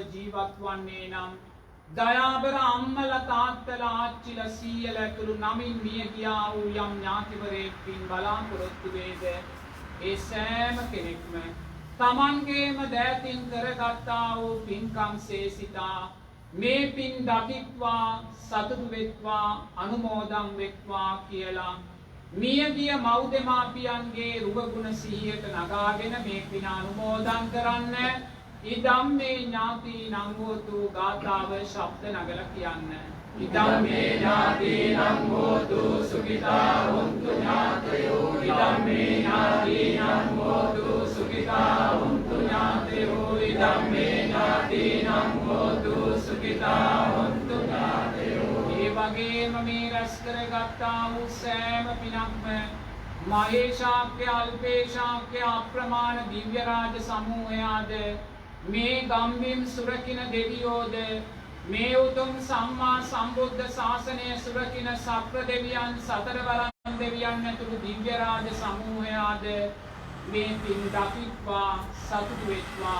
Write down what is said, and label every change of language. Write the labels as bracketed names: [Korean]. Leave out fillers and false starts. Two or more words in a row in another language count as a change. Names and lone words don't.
[Sinhala] ජීවත් වන්නේ නම් දයාබර අම්මලා තාත්තලා ආච්චිලා සීයලා ඇතුළු නමින් මිය ගියා වූ යම් ඥාතිවරයෙක් පින් බලාපොරොත්තු වේද ඒ සෑම කෙනෙක්ම තමන්ගේම දෑතින් කරගත්තා වූ පින්කම් සේසිතා මේ පින් දකිත්වා සතුටු වෙත්වා අනුමෝදන් වෙත්වා කියලා මියගිය මව් දෙමාපියන්ගේ රුවගුණ සිහියට නගාගෙන මේ පින අනුමෝදන් කරන්න. [Pali] ඉදම්මේ ඥාතිනං හෝතු [Sinhala] ගාථාව ශබ්ද නගලා කියන්න. [Pali] ඉදම්මේ ඥාතිනං හෝතු සුඛිතා හොන්තු ඥාතයෝ. ඉදම්මේ ඥාතිනං හෝතු සුඛිතා හොන්තු ඥාතයෝ. ඉදම්මේ ඥාතිනං හෝතු සුඛිතා හොන්තු ඥාතයෝ. [Sinhala] ඒ වගේම මේ රැස් කරගත්තා වූ සෑම පිනක්ම මහේශාක්‍ය අල්පේශාක්‍ය අප්‍රමාණ දිව්‍ය රාජ සමූහයාද මේ ගම්බිම් සුරකින දෙවියෝද මේ උතුම් සම්මා සම්බුද්ධ ශාසනය සුරකින සක්‍ර දෙවියන් සතරවරන් දෙවියන් ඇතුළු දිව්‍ය රාජ සමූහයාද මේ පින් දකිත්වා සතුටු වෙත්වා.